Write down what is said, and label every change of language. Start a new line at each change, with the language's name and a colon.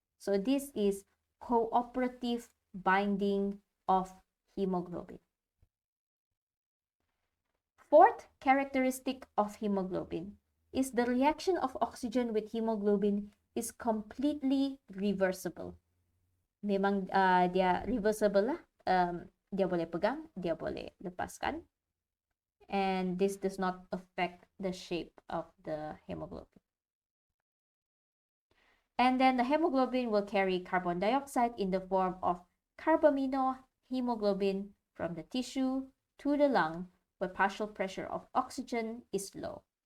English: So this is cooperative binding of hemoglobin. Fourth characteristic of hemoglobin is the reaction of oxygen with hemoglobin is completely reversible.
Malay: Memang dia reversible lah. Dia boleh pegang, dia boleh lepaskan.
English: And this does not affect the shape of the hemoglobin. And then the hemoglobin will carry carbon dioxide in the form of carbaminohemoglobin from the tissue to the lung, where partial pressure of oxygen is low.